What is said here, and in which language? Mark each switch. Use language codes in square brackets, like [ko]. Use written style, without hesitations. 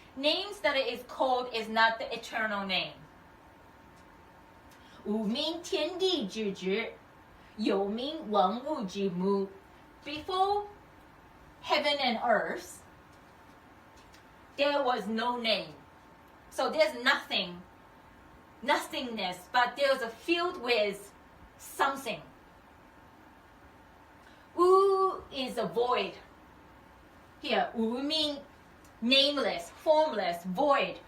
[en] Names that it is called is not the eternal name. [zh] 无名天地之至，有名万物之母. [en] Before heaven and earth, there was no name. So there's nothing, nothingness, but there's a field with something. Wu is a void. Here, Wu means nameless, formless, void.